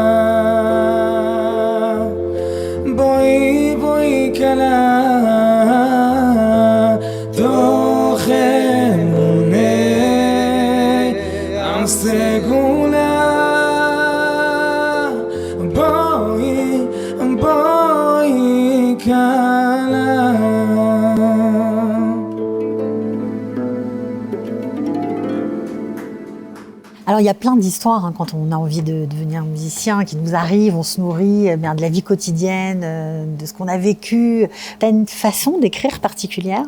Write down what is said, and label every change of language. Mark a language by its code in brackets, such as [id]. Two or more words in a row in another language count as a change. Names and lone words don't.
[he] בואי כלה תוך אמוני ים סגולה. בואי כלה. [fr] Alors il y a plein d'histoires hein, quand on a envie de devenir musicien qui nous arrivent, on se nourrit bien, de la vie quotidienne, de ce qu'on a vécu. Tu as une façon d'écrire particulière?